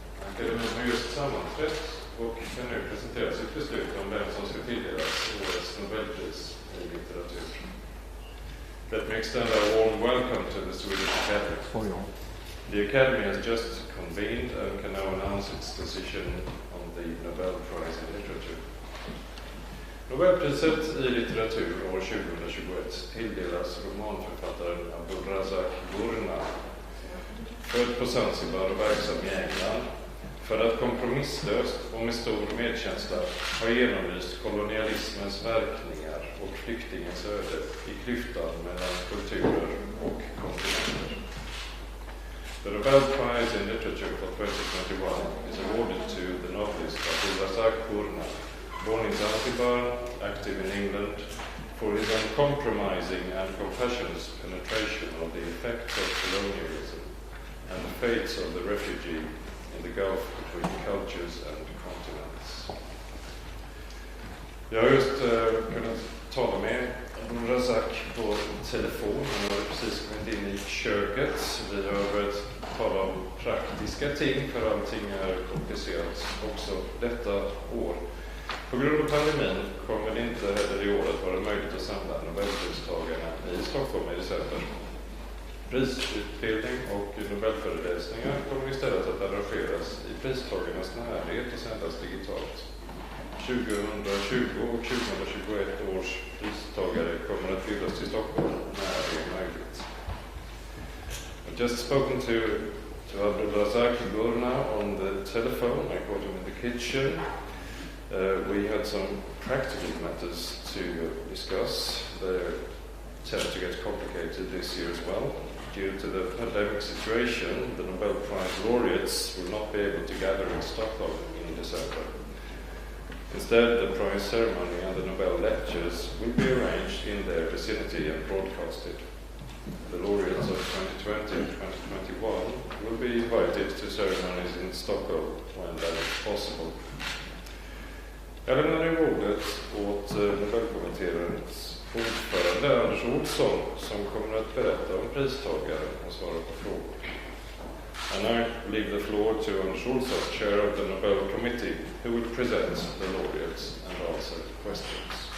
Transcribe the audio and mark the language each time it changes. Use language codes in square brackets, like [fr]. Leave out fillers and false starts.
[sv] Akademin har just sammanträtt och kan nu presentera sitt beslut om vem som ska tilldelas årets Nobelpris i litteratur. [en] Let me extend a warm welcome to the Swedish Academy. The Academy has just convened and can now announce its decision on the Nobel Prize in Literature. [sv] Nobelpriset i litteratur år 2021 tilldelas romanförfattaren Abdulrazak Gurnah, född på Zanzibar och verksam i England, för att kompromisslöst och med stor medkänsla har genomlyst kolonialismens verkningar och flyktingens öde i klyftan mellan kulturer och kontinenter. [en] The Nobel Prize in Literature for 2021 is awarded to the novelist Abdulrazak Gurnah, born in Zanzibar, active in England, for his uncompromising and compassionate penetration of the effects of colonialism and the fates of the refugee in the gulf between cultures and continents. [sv] Jag har just kunnat tala med Abdulrazak på telefon. Han har precis kommit in i köket. Vi har börjat tala om praktiska ting, för allting är komplicerat också detta år. På grund av pandemin kommer det inte heller i år att vara möjligt att samla Nobelpristagarna i Stockholm i december. Prisutbildning och Nobelföreläsningar kommer istället att arrangeras i pristagarnas närhet och sändas digitalt. 2020 och 2021 års pristagare kommer att fyllas till Stockholm när det är möjligt. [en] I've just spoken to Abdulrazak Gurnah on the telephone. I called him in the kitchen. We had some practical matters to discuss. They tend to get complicated this year as well. Due to the pandemic situation, the Nobel Prize laureates will not be able to gather in Stockholm in December. Instead, the prize ceremony and the Nobel lectures will be arranged in their vicinity and broadcasted. The laureates of 2020 and 2021 will be invited to ceremonies in Stockholm when that is possible. [sv] Jag lämnar nu ordet åt Nobelkommitténs ordförande Anders Olsson, som kommer att berätta om pristagare och svara på frågor. [en] And I leave the floor to Anders Olsson, chair of the Nobel Committee, who will present the laureates and answer questions.